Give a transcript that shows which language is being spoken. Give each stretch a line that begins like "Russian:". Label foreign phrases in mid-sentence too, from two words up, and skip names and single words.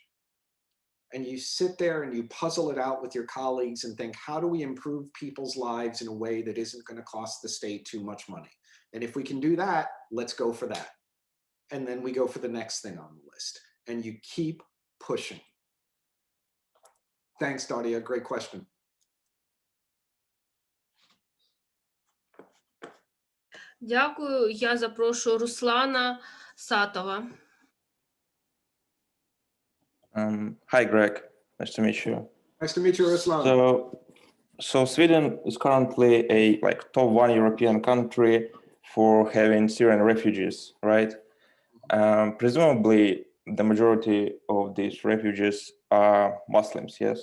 English: And you sit there and you puzzle it out with your colleagues and think, how do we improve people's lives in a way that isn't going to cost the state too much money? And if we can do that, let's go for that. And then we go for the next thing on the list. And you keep pushing. Thanks, Daria. Great question.
Ukrainian: Дякую. Я запрошую Руслана Сатова.
English: Hi, Greg. Nice to meet you. Nice to meet you, Ruslan. So Sweden is currently a top 1 European country for having Syrian refugees, right? Presumably, the majority of these refugees are Muslims, yes?